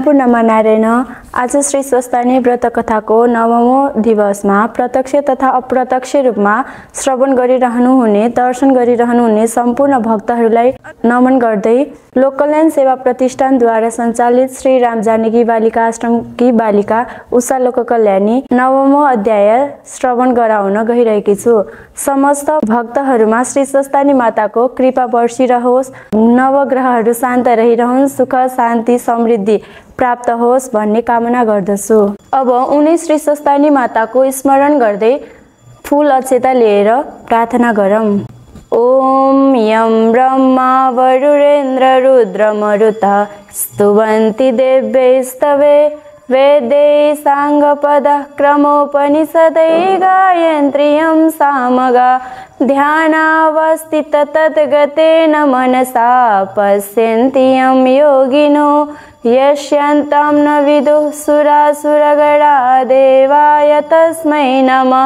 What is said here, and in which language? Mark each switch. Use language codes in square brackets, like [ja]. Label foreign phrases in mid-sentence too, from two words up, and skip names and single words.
[ne] आमा नारायण। आज श्री स्वस्तानी व्रत कथाको 9औं दिवसमा प्रत्यक्ष तथा अप्रत्यक्ष रूपमा श्रवण गरिरहनुहुने दर्शन गरिरहनुहुने सम्पूर्ण भक्तहरूलाई नमन गर्दै लोक कल्याण सेवा प्रतिष्ठानद्वारा सञ्चालित श्री राम जानकी बालिका आश्रमकी बालिका उषा लोक कल्याणी 9औं अध्याय श्रवण गराउन गइरहेकी छु। समस्त भक्तहरूमा श्री स्वस्तानी माताको कृपा बर्सिरहोस्, नवग्रहहरू शान्त रहिरहन्, सुख शान्ति समृद्धि प्राप्त होस् भन्ने कामना गर्दछु। अब उनी श्री स्वस्तानी माताको स्मरण गर्दै फूल अक्षता लिएर प्रार्थना गरौँ। [sa] ओम यं ब्रह्मा वरुणेन्द्र रुद्र मरुतः स्तुवन्ति देव्यैस्तवे वेदै साङ्गपदः क्रमोपनिषदै गायन्त्र्यं सामगा ध्यानावस्थित तद्गतेन मनसा पश्यन्ति यं योगिनो यस्यान्तं न विदुः सुरासुरगणा देवाय तस्मै नमः।